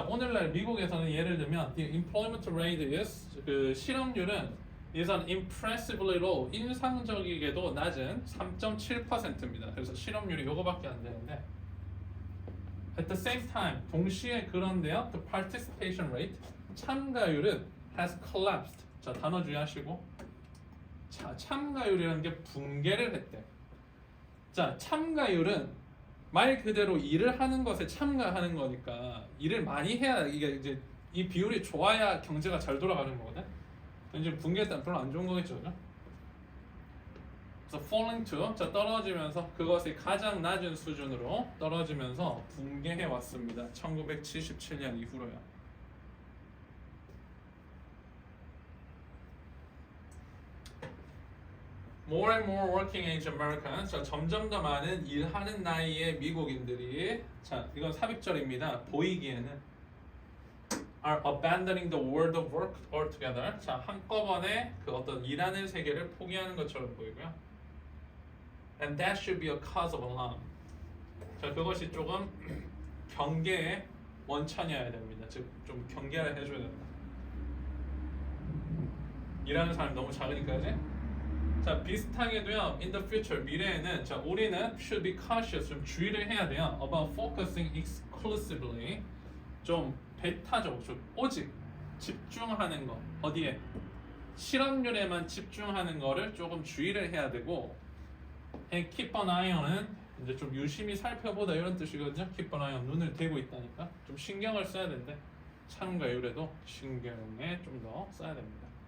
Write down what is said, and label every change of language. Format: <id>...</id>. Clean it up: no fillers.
<ko>자, 오늘날 미국에서는 예를 들면</ko> <en>the employment rate is</en> <ko>그 실업률은</ko> <en>is an impressively low</en> <ko>인상적이게도 낮은 3.7%입니다. 그래서 실업률이 요거밖에 안 되는데</ko> <en>at the same time</en> <ko>동시에 그런데요</ko> <en>the participation rate</en> <ko>참가율은</ko> <en>has collapsed.</en> <ko>자, 단어 주의하시고 자, 참가율이라는 게 붕괴를 했대. 자, 참가율은 말 그대로 일을 하는 것에 참가하는 거니까 일을 많이 해야 이게 이제 이 비율이 좋아야 경제가 잘 돌아가는 거거든. 지금 붕괴했다면 별로 안 좋은 거겠죠, 그죠? 그래서</ko> <en>falling to</en> <ko>자, 떨어지면서 그것이 가장 낮은 수준으로 떨어지면서 붕괴해 왔습니다. 1977년 이후로요.</ko> <en>More and more working age Americans.</en> <ko>자, 점점 더 많은 일하는 나이의 미국인들이 자, 이건 삽입절입니다. 보이기에는</ko> <en>are abandoning the world of work altogether.</en> <ko>자, 한꺼번에 그 어떤 일하는 세계를 포기하는 것처럼 보이고요.</ko> <en>And that should be a cause of alarm.</en> <ko>자, 그것이 조금 경계의 원천이어야 됩니다. 즉, 좀 경계를 해줘야 된다. 일하는 사람이 너무 작으니까 이제. 자, 비슷하게도요.</ko> <en>In the future,</en> <ko>미래에는 자, 우리는</ko> <en>should be cautious.</en> <ko>좀 주의를 해야 돼요.</ko> <en>About focusing exclusively.</en> <ko>좀 배타적으로 좀 오직 집중하는 거 어디에 실업률에만 집중하는 거를 조금 주의를 해야 되고</ko> <en>and keep an eye on</en> <ko>은 이제 좀 유심히 살펴보다 이런 뜻이거든요.</ko> <en>keep an eye on</en> <ko>눈을 대고 있다니까 좀 신경을 써야 된대. 참가율에도 신경에 좀 더 써야 됩니다.</ko>